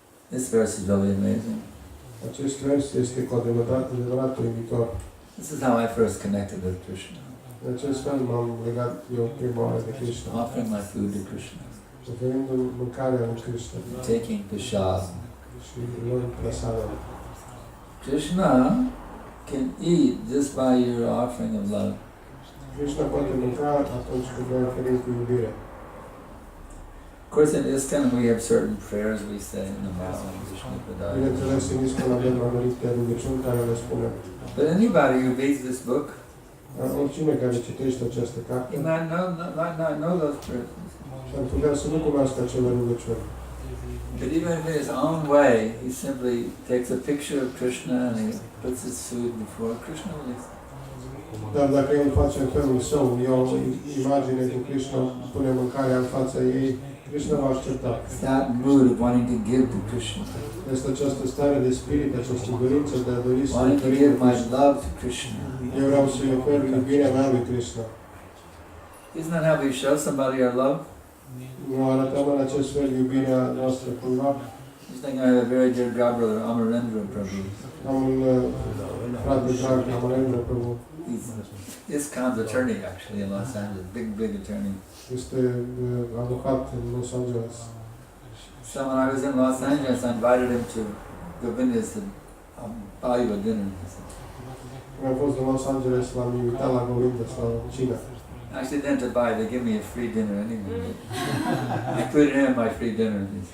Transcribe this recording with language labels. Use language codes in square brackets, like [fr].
[en] This verse is really amazing. [ro] Acest vers este cu adevărat uimitor. [en] This is how I first connected with Krishna. [ro] În acest fel m-am legat eu prima oară de Krishna. [en] Offering my food to Krishna. [ro] Oferindu-mi mâncarea lui Krishna. [en] Taking prasad. [ro] Și luând prasadam. [en] Krishna can eat just by your offering of love. [ro] Krishna poate mânca atunci când noi oferim cu iubire. [en] Of course, in ISKCON we have certain prayers we say in the Mass Vishnu Padaya. [ro] Bineînțeles, în ISKCON avem anumite rugăciuni care le spunem. [en] But anybody who reads this book, [ro] Oricine care citește această carte, [en] he might not know those prayers. [ro] s-ar putea să nu cunoască acele rugăciuni. [en] But even in his own way, he simply takes a picture of Krishna and he puts his food before Krishna. [ro] Dar dacă el face în felul său, e o imagine cu Krishna, pune mâncarea în fața ei, Krishna va aștepta. [en] That mood of wanting to give to Krishna. [ro] Este această stare de spirit, această dorință de a dori să [en] Wanting to give my love to Krishna. [ro] Eu vreau să-i ofer iubirea mea lui Krishna. [en] Isn't that how we show somebody our love? [ro] Nu arătăm în acest fel iubirea noastră cuiva. [en] Just think I have a very dear godbrother, Amarendra Prabhu. [ro] Am un frate drag, Amarendra Prabhu. [en] He's ISKCON's attorney actually in Los Angeles, big attorney. [ro] Este avocat în Los Angeles. [en] So when I was in Los Angeles, I invited him to Govinda. I said, I'll buy you a dinner. He said, [ro] Când am fost în Los Angeles, l-am invitat la Govinda sau cină. [en] actually didn't to buy, they give me a free dinner anyway. I included him in my free dinner.